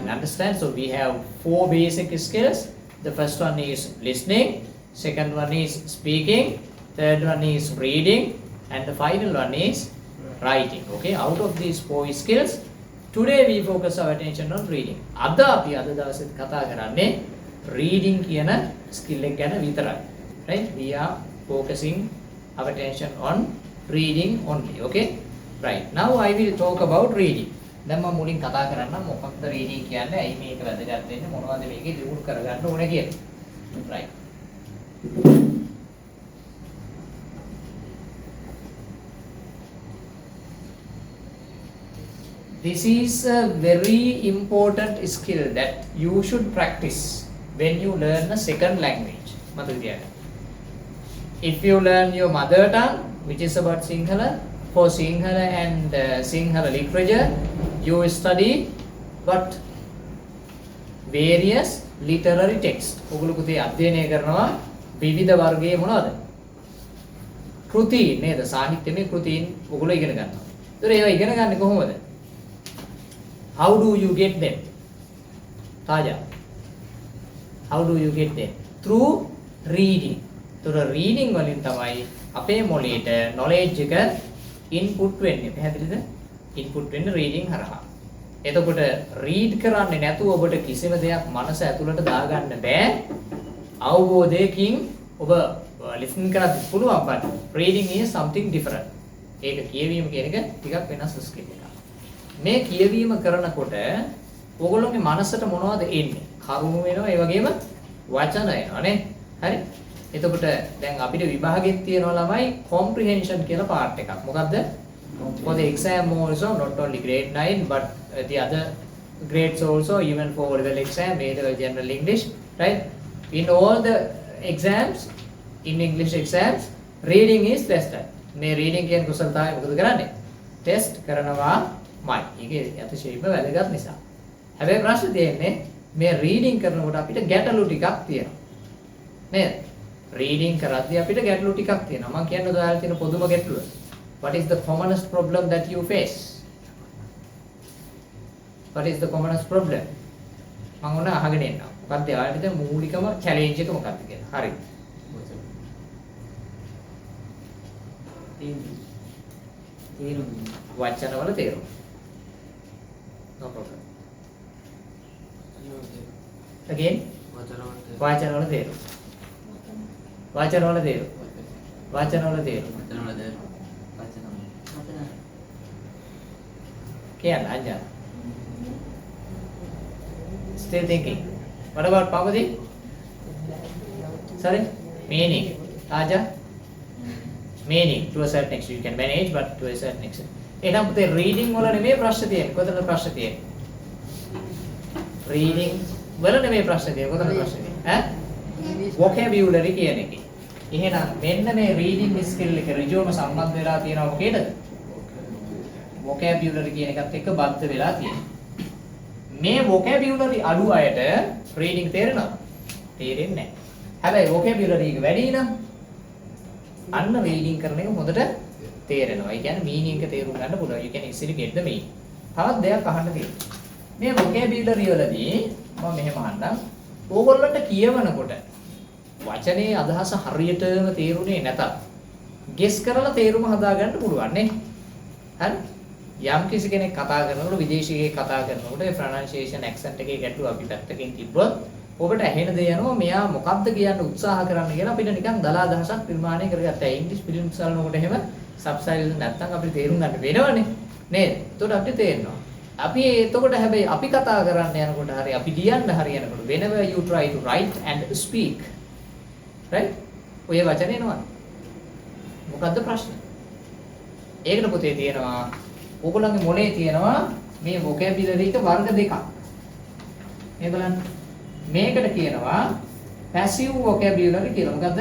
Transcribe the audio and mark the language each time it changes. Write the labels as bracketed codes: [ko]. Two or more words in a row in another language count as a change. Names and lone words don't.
[en] Understand? So we have 4 basic skills. The first one is listening, second one is speaking, third one is reading, and the final one is writing. Okay, out of these 4 skills, today we focus our attention on reading. [si] අද අපි අද දවසේ කතා කරන්නේ reading කියන skill එක ගැන විතරයි. [en] Right? We are focusing our attention on reading only. Okay? Right. Now I will talk about reading. [si] දැන් මම මුලින් කතා කරන්න මොකක්ද reading කියන්නේ? ඇයි මේක වැදගත් වෙන්නේ? මොනවද මේකේ දියුණු කරගන්න ඕනේ කියලා. [en] Right. This is a very important skill that you should practice when you learn a second language. If you learn your mother tongue, which is about Sinhala, for Sinhala and Sinhala literature, you study what? Various literary texts. [si] ඔගොල්ලෝ පුතේ අධ්‍යයනය කරනවා විවිධ වර්ගයේ මොනවද? කෘති නේද? සාහිත්‍යමය කෘතීන් ඔගොල්ලෝ ඉගෙන ගන්නවා. ඒතර ඒවා ඉගෙන ගන්නේ කොහොමද? [en] How do you get them? Taja. How do you get them? Through reading. Through reading [si] වලින් තමයි අපේ මොළයට knowledge එක input වෙන්නේ. පැහැදිලිද? input වෙන්නේ reading හරහා. එතකොට read කරන්නේ නැතුව ඔබට කිසිම දෙයක් මනස ඇතුළට දාගන්න බෑ. අවබෝධයකින් ඔබ listen කරත් පුළුවන්, [en] but reading is something different. [si] ඒක කියවීම කියන එක ටිකක් වෙනස් skill එකක්. මේ කියවීම කරනකොට ඔයගොල්ලෝගේ මනසට මොනවද එන්නේ? කරුණු වෙනවා, ඒ වගේම වචන එනවා නේ. හරි? එතකොට දැන් අපිට විභාගෙත් තියෙනවා ළමයි comprehension කියලා part එකක්. මොකද්ද? [en] For the exam also, not only grade 9 but the other grades also, even for level exam, A-level general English, right? In all the exams, in English exams, reading is tested. [si] මේ reading කියන කුසලතාවය මොකද කරන්නේ? test කරනවා. ඒකේ අතිශයින්ම වැදගත් නිසා. හැබැයි ප්‍රශ්නේ තියෙන්නේ මේ රීඩින් කරනකොට අපිට ගැටලු ටිකක් තියෙනවා. නේද? රීඩින් කරද්දී අපිට ගැටලු ටිකක් තියෙනවා. මම කියන්නේ ඔයාලට තියෙන පොදුම ගැටලුව. [en] What is the commonest problem that you face? What is the commonest problem? [si] මම ඕන අහගෙන ඉන්නවා. මොකක්ද ඔයාලට තියෙන මූලිකම challenge එක මොකක්ද කියලා. හරි. වචනවල තේරුම. [en] No problem. Again? [si] වචනවල තේරුම. වචනවල තේරුම. වචනවල තේරුම. කියන්න අජා. [en] Still thinking. What about Pavati? Sorry? Meaning. Aja? Meaning. To a certain extent you can manage, but to a certain extent. [si] එහෙනම් පුතේ reading වල නෙමෙයි ප්‍රශ්න තියෙන්නේ. කොතනද ප්‍රශ්න තියෙන්නේ? Reading වල නෙමෙයි ප්‍රශ්න තියෙන්නේ. කොතනද ප්‍රශ්න තියෙන්නේ? Vocabulary කියන එකේ. එහෙනම් මෙන්න මේ [en] reading skill [si] එක ඍජුවම සම්බන්ධ වෙලා තියෙනවා මොකේද? vocabulary කියන එකත් එක්ක බද්ධ වෙලා තියෙනවා. මේ vocabulary අඩු අයට reading තේරෙනවද? තේරෙන්නේ නැහැ. හැබැයි vocabulary එක වැඩි නම් අන්න reading කරන එක හොඳට තේරෙනවා. ඒ කියන්නේ meaning එක තේරුම් ගන්න පුළුවන්. [en] You can easily get the meaning. [si] තවත් දෙයක් අහන්න තියෙනවා. මේ vocabulary වලදී මම මෙහෙම අහන්නම්. ඕගොල්ලන්ට කියවනකොට වචනේ අදහස හරියටම තේරුනේ නැතත් guess කරලා තේරුම හදාගන්න පුළුවන් නේ. හරි? යම් කිසි කෙනෙක් කතා කරනකොට විදේශියෙක් කතා කරනකොට ඒ [en] pronunciation accent [si] එකේ ගැටලුව අපි පැත්තකින් තිබ්බොත් ඔබට ඇහෙන දේ යනවා මෙයා මොකක්ද කියන්න උත්සාහ කරන්න කියලා අපිට නිකන් දලා අදහසක් නිර්මාණය කරගත්තා. ඉංග්‍රීසි ෆිල්ම්ස් බලනකොට එහෙම subtitle නැත්තම් අපිට තේරුම් ගන්න වෙනවනේ. නේද? එතකොට අපිට තේරෙනවා. අපි එතකොට හැබැයි අපි කතා කරන්න යනකොට හරි අපි ලියන්න හරියනකොට [en] whenever you try to write and speak right? [si] ඔය වචන එනවා. මොකද්ද ප්‍රශ්නේ? ඒකට පුතේ තියෙනවා ඔයගොල්ලන්ගේ මොලේ තියෙනවා මේ vocabulary එක වර්ග දෙකක්. මේ බලන්න. මේකට කියනවා [en] passive vocabulary [si] කියලා. මොකද්ද?